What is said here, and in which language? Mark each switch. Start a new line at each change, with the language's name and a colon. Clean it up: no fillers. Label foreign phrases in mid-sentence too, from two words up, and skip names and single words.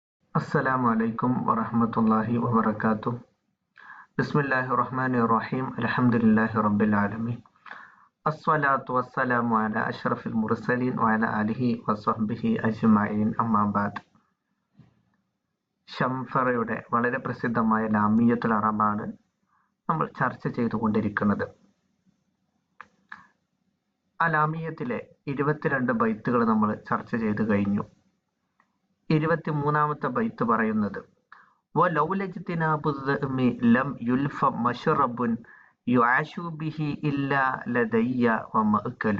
Arabic: السلام عليكم ورحمة الله وبركاته. بسم الله الرحمن الرحيم. الحمد لله رب العالمين. الصلاة والسلام على أشرف المرسلين وعلى آله وصحبه أجمعين. أما بعد.
Malayalam: ഷംഫറയുടെ വളരെ പ്രസിദ്ധമായ ലാമിയത്തുൽ അറബാണ് നമ്മൾ ചർച്ച ചെയ്തുകൊണ്ടിരിക്കുന്നത്. ആ ലാമിയത്തിലെ 22 ബൈത്തുകൾ നമ്മൾ ചർച്ച ചെയ്തു കഴിഞ്ഞു. 23ാമത്തെ ബൈത്ത് പറയുന്നത്
Arabic: ولولا اجتناب الذئم لم يلف مشرب يعاش به إلا لدي ومأكل.